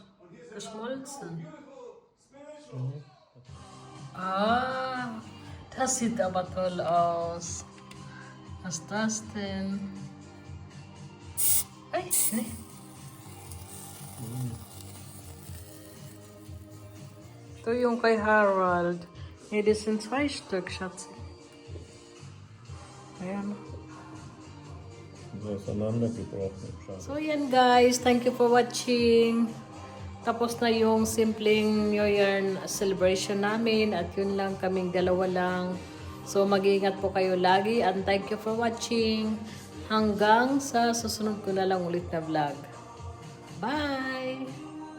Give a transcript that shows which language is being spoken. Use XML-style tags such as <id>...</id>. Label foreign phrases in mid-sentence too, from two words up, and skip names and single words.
<de>Geschmolzen. Ah, das sieht aber toll aus. Was ist das denn?</de> <tl>Ay, ne? Ito yung kay Harold.</tl> <de>Nee, das sind 2 Stück, Schatz.</de> <tl>Ayan.</tl> <de>So auseinandergebrochen. Schade.</de> <tl>So yan guys,</tl> <en>thank you for watching.</en> <tl>Tapos na yung simpleng New Year celebration namin at yun lang, kaming dalawa lang. So mag-iingat po kayo lagi</tl> <en>and thank you for watching.</en> <tl>Hanggang sa susunod ko na lang ulit na vlog.</tl> <en>Bye!</en>